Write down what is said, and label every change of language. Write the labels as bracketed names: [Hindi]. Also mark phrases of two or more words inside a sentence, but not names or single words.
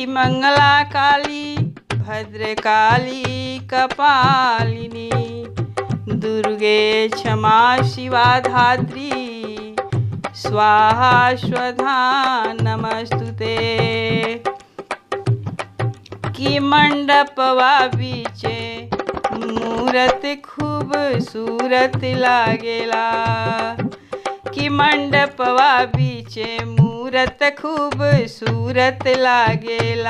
[Sanskrit] मंगला काली भद्रकाली कपालिनी दुर्गे क्षमा शिवा धात्री स्वाहा स्वधा नमस्तुते। [Bhojpuri] कि मंडपवा बीचे मूरत खूबसूरत लागेला। कि मंडपवा बीचे मूरत खूबसूरत लागेला।